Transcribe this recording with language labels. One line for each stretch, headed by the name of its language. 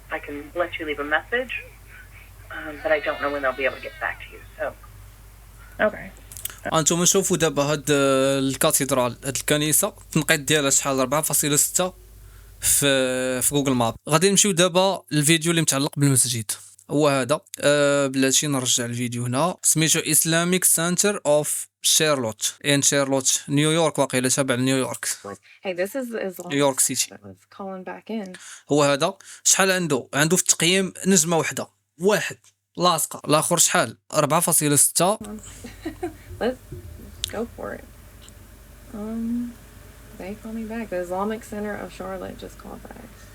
English: I can let you leave a message, but I don't know when they'll be able to get back to you. So. Okay.
Arabic: انتم شوفوا دابا هاد الكاتدرال، هاد الكنيسه التنقيط ديالها شحال 4.6 في جوجل ماب. غادي نمشيو دابا للفيديو اللي متعلق بالمسجد، هو هذا. بلاتي نرجع الفيديو هنا. سميتو اسلاميك سنتر اوف شارلوت ان شارلوت نيويورك، واقيلا تابع لنيويورك،
English: Hey, this is
Arabic: نيويورك سيتي.
English: that was calling back in.
Arabic: هو هذا. شحال عنده في التقييم نجمه وحده، واحد لاصقه. الاخر شحال 4.6.
English: Let's go for it. They call me back. The Islamic Center of Charlotte just called back.